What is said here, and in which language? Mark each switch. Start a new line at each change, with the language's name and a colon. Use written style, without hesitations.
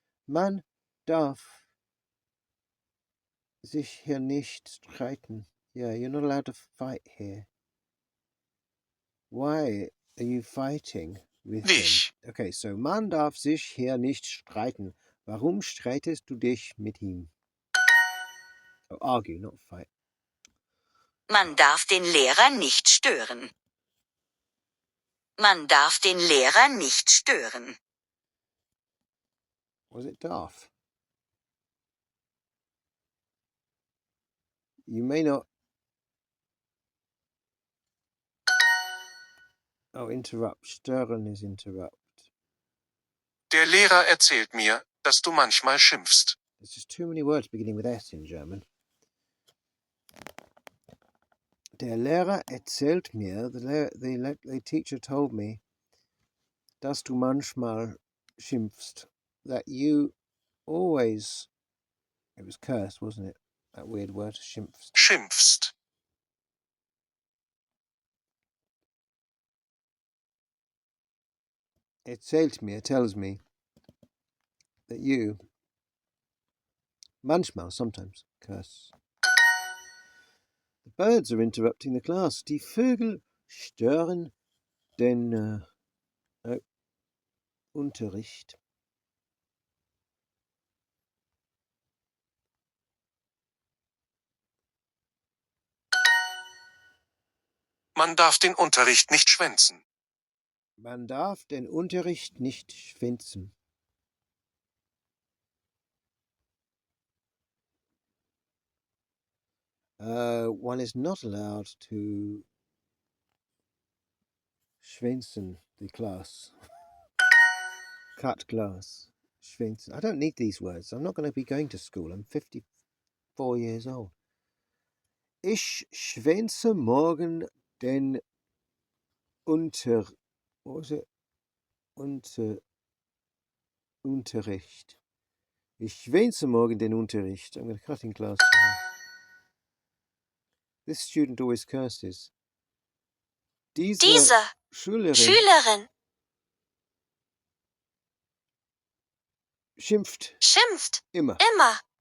German: Man darf sich hier nicht streiten.
English: Yeah, you're not allowed to fight here. Why are you fighting with
German: Dich.
English: him?
German: Okay, so man darf sich hier nicht streiten. Warum streitest du dich mit ihm?
English: Oh, argue, not fight.
German: Man darf den Lehrer nicht stören. Man darf den Lehrer nicht stören.
English: Was it darf? You may not... Oh, interrupt. Stören is interrupt.
German: Der Lehrer erzählt mir, dass du manchmal schimpfst.
English: There's just too many words beginning with S in German.
German: Der Lehrer erzählt mir,
English: the teacher told me,
German: dass du manchmal schimpfst,
English: that you always, it was curse, wasn't it? That weird word, schimpfst.
German: Schimpfst. Erzählt mir,
English: tells me, that you, manchmal, sometimes, curse. The birds are interrupting the class.
German: Die Vögel stören den Unterricht. Man darf den Unterricht nicht schwänzen. Man darf den Unterricht nicht schwänzen.
English: One is not allowed to schwänzen the class. Cut class. Schwänzen. I don't need these words. I'm not going to be going to school. I'm 54 years old.
German: Ich schwänze morgen den
English: What was it?
German: Unterricht. Ich schwänze morgen den Unterricht.
English: I'm going to cut in class tomorrow. This student always curses.
German: Diese Schülerin schimpft schimpft immer. immer.